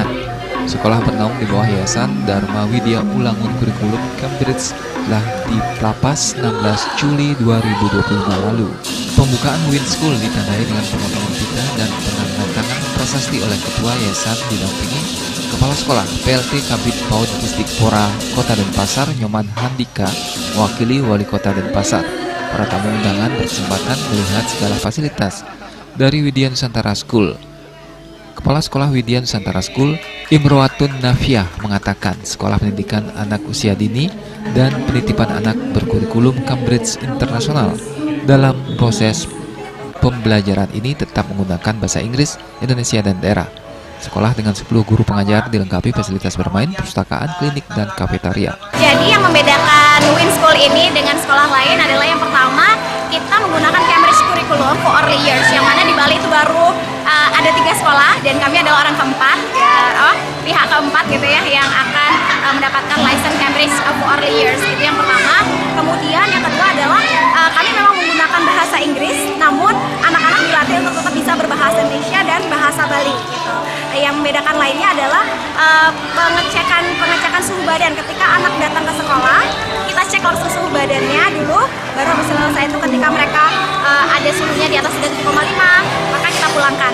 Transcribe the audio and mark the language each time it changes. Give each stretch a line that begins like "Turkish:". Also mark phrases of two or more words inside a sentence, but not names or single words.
Indonesian: Sekolah bernaung di bawah Yayasan Dharma Widya Ulangun Kurikulum Cambridge telah dilapas 16 Juli 2025 lalu. Pembukaan Win School ditandai dengan pemotongan pita dan penandatangan prasasti oleh Ketua Yayasan didampingi Kepala Sekolah PLT Kabid PAUD Pusdikpora Kota Denpasar Nyoman Handika mewakili Wali Kota Denpasar. Para tamu undangan berkesempatan melihat segala fasilitas dari Widya Nusantara School. Kepala Sekolah Widya Nusantara School, Imroatun Nafiah, mengatakan sekolah pendidikan anak usia dini dan penitipan anak berkurikulum Cambridge Internasional dalam proses pembelajaran ini tetap menggunakan bahasa Inggris, Indonesia, dan daerah. Sekolah dengan 10 guru pengajar dilengkapi fasilitas bermain, perpustakaan, klinik, dan kafetaria. Jadi yang membedakan Win School ini dengan sekolah lain adalah yang pertama, kita menggunakan Cambridge Curriculum
English: for early years,
Indonesian: yang mana di Bali itu baru ada 3 sekolah dan kami adalah orang keempat, pihak keempat gitu ya, yang akan mendapatkan license Cambridge
English: for early years.
Indonesian: Itu yang pertama. Kemudian yang kedua adalah kami memang menggunakan bahasa Inggris, namun anak-anak dilatih untuk tetap bisa berbahasa Indonesia dan bahasa Bali. Gitu. Yang membedakan lainnya adalah pengecekan suhu badan. Ketika anak datang ke sekolah, kita cek langsung suhu badannya dulu, baru habis selesai itu ketika mereka ada suhunya di atas 7,5, maka kita pulangkan.